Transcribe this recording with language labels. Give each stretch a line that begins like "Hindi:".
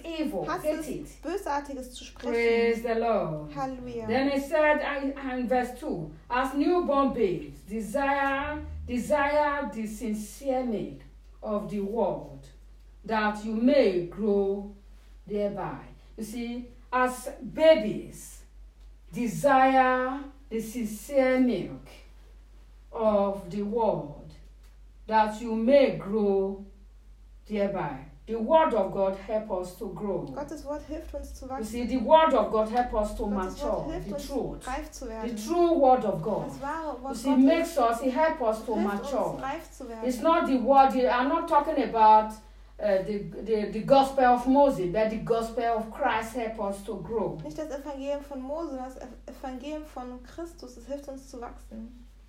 English: Hate to speak evil. Hate it.
German: Bösartiges zu sprechen.
English: Praise the Lord.
German: Halleluja.
English: Then he said in verse 2, as newborn babes, desire the sincere milk of the world, that you may grow thereby. You see, as babies, desire the sincere milk of the word, that you may grow thereby. The word of God help us to grow.
German: Gottes Wort hilft uns zu wachsen.
English: You see, the word of God help us to mature.
German: Gottes Wort hilft uns, reif zu werden.
English: The true word of God.
German: Das wahre Wort Gottes.
English: You see, makes us, it help us to mature.
German: Reif zu werden.
English: It's not the word, I'm not talking about the gospel of Moses, but the gospel of Christ help us to grow.
German: Nicht das Evangelium von Mose, das Evangelium von Christus, es hilft uns zu wachsen.